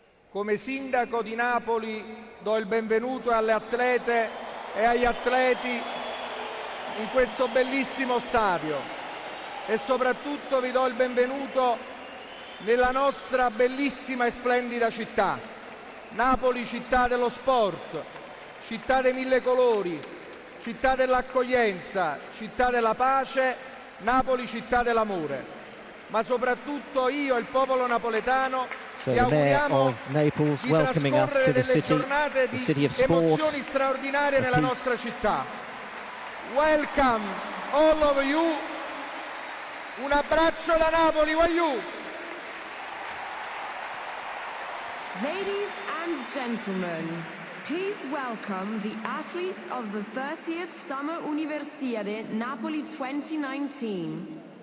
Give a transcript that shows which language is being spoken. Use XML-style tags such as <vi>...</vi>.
<it>Come sindaco di Napoli do il benvenuto alle atlete e agli atleti in questo bellissimo stadio e soprattutto vi do il benvenuto nella nostra bellissima e splendida città. Napoli, città dello sport, città dei mille colori, città dell'accoglienza, città della pace, Napoli, città dell'amore. Ma soprattutto io e il popolo napoletano</it> <en>So the mayor of Naples welcoming us to the city of sport.</en> <it>Emozioni straordinarie nella nostra città.</it> <en>Welcome all of you.</en> <it>Un abbraccio da Napoli, voglio.</it> <en>Ladies and gentlemen, please welcome the athletes of the 30th Summer Universiade Napoli 2019.</en>